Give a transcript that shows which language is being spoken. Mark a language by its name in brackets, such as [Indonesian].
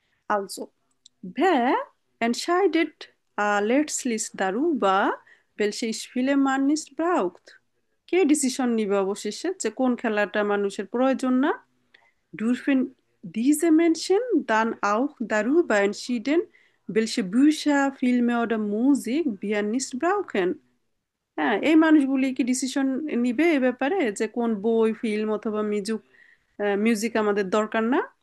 [German] Also, wer entscheidet letztlich darüber, welche Spiele man nicht braucht? [Bangla] কে decision নিবে অবশেষে যে কোন খেলাটা মানুষের প্রয়োজন না? [German] Dürfen diese Menschen dann auch darüber entschieden, welche Bücher, Filme oder Musik wir nicht brauchen? [Bangla] হ্যাঁ, এই মানুষগুলি কি ডিসিশন নিবে এ ব্যাপারে যে কোন বই, ফিল্ম অথবা মিউজিক আমাদের দরকার না?